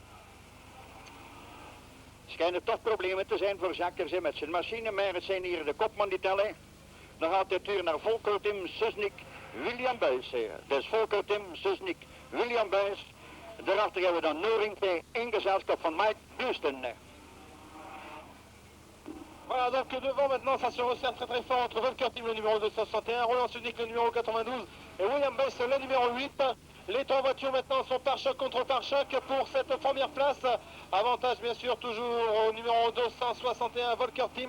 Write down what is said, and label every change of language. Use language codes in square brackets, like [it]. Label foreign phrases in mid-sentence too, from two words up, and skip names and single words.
[nl] Schijnen toch problemen te zijn voor Jacques Kerzé met zijn machine, maar het zijn hier de kopman die tellen. Dan gaat de tuur naar Volker Tim, Susnik, William Buys. Dus Volker Tim, Susnik, William Buys. Daarachter hebben we dan Nurring in gezelschap van Mike Bustung. [fr] Voilà, donc devant maintenant, ça se resserre très très fort entre Volker Tim, le numéro 261, Roland Susnik, le numéro 92, et William Buys, le numéro 8. Les trois voitures maintenant sont pare-choc contre pare-choc pour cette première place. Avantage bien sûr toujours au numéro 261, Volker Tim.